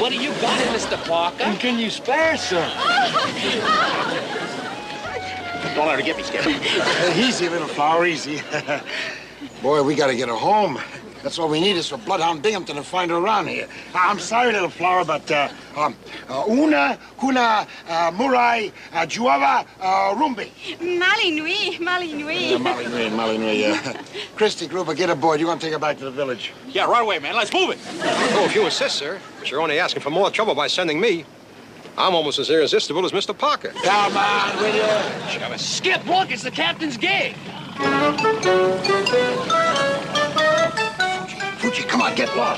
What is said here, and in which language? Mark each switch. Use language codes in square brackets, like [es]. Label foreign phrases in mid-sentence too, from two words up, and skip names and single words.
[en] What do you got, Mr. Parker? Can you spare, sir? Don't let her get me, Skip. Easy, Little Flower, easy. Boy, we gotta get her home. That's all we need is for Bloodhound Binghamton to find her around here. I'm sorry, Little Flower, but una, kuna, murai, juava, rumbi. Malinui. Malinui. Christy, Gruber, get aboard. You're gonna take her back to the village. Yeah, right away, man. Let's move it. Oh, if you insist, sir. But you're only asking for more trouble by sending me. I'm almost as irresistible as Mr. Parker. Come on, will you? Skip, look, it's the captain's gig. Fuji, come on, get lost.